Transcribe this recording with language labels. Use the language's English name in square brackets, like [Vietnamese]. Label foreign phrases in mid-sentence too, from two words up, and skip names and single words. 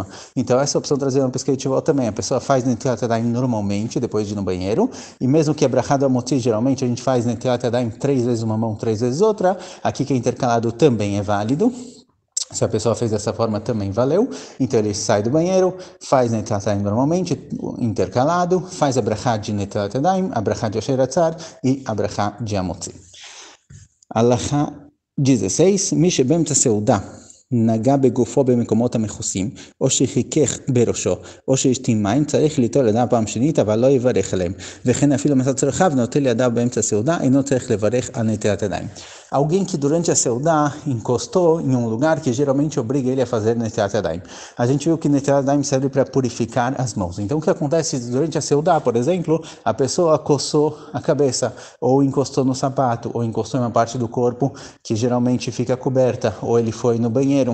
[Portuguese] Então essa opção trazida no Pirkei Teshuvot também, a pessoa faz [Hebrew] נטילת ידיים [Portuguese] normalmente, depois de ir no banheiro, e mesmo que a brachá do Amotzi, geralmente a gente faz [Hebrew] נטילת ידיים [Portuguese] 3 vezes uma mão, 3 vezes outra, aqui que é intercalado também é válido. Se a pessoa fez dessa forma, também valeu. Então ele sai do banheiro, faz [Hebrew] נטילת ידיים [Portuguese] normalmente, intercalado, faz a brachá de [Hebrew] נטילת ידיים, [Portuguese] a brachá de Asher Yatzar e a brachá de Amotzi. [Hebrew] Alachá 16, מי שבאמצע סעודה נגע בגופו במקומות המכוסים, או שחיכך בראשו, או שהשתין מים, צריך ליטול ידיו פעם שנית, אבל לא יברך עליהם. וכן אפילו מצא צרכיו, נוטל ידיו באמצע הסעודה, אינו צריך לברך על נטילת ידיים. [Portuguese] Alguém que durante a seudá encostou em um lugar que geralmente obriga ele a fazer [Hebrew] נטילת ידיים. [Portuguese] A gente viu que [Hebrew] נטילת ידיים [Portuguese] serve para purificar as mãos. Então o que acontece durante a seudá, por exemplo, a pessoa coçou a cabeça, ou encostou no sapato, ou encostou em uma parte do corpo que geralmente fica coberta, ou ele foi no banheiro.